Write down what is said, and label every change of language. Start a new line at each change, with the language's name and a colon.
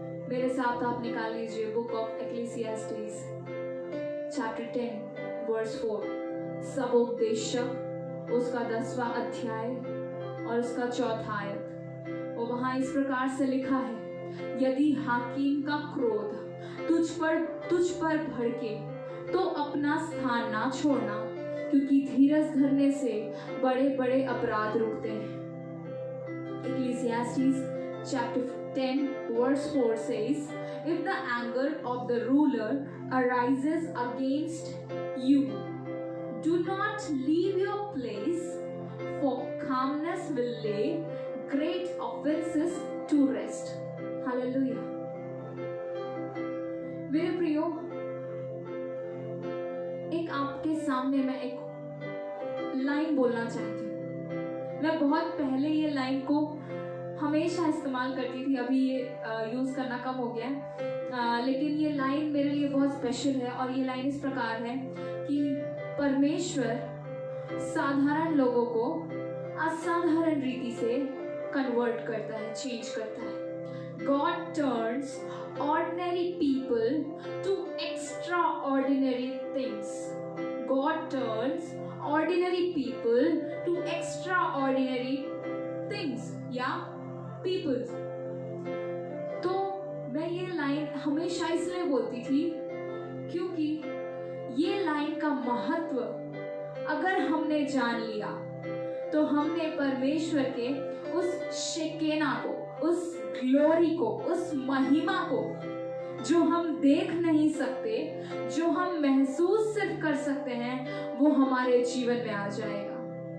Hindi: मेरे साथ आप निकाल लीजिए
English: book of Ecclesiastes chapter 10 verse 4,
Hindi: सबोपदेशक उसका 10वां अध्याय और उसका 4था आयत। और वहां इस प्रकार से लिखा है, यदि हाकिम का क्रोध तुझ पर भड़के तो अपना स्थान ना छोड़ना, क्योंकि धीरज धरने से बड़े बड़े अपराध रुकते हैं।
English: Ecclesiastes chapter 10 verse 4 says, if the anger of the ruler arises against you, do not leave your place, for calmness will lay great offenses to rest. Hallelujah.
Hindi: मेरे प्रियो, एक आपके सामने मैं एक लाइन बोलना चाहती हूँ। मैं बहुत पहले ये लाइन को हमेशा इस्तेमाल करती थी, अभी ये यूज़ करना कम हो गया है, लेकिन ये लाइन मेरे लिए बहुत स्पेशल है। और ये लाइन इस प्रकार है कि परमेश्वर साधारण लोगों को असाधारण रीति से कन्वर्ट करता है, चेंज करता है।
English: God turns ordinary people to extraordinary things. God turns ordinary people to extraordinary things या people।
Hindi: तो मैं ये लाइन हमेशा इसलिए बोलती थी क्योंकि ये लाइन का महत्व अगर हमने जान लिया तो हमने परमेश्वर के उस शेकेना को, उस ग्लोरी को, उस महिमा को जो हम देख नहीं सकते, जो हम महसूस सिर्फ कर सकते हैं, वो हमारे जीवन में आ जाएगा।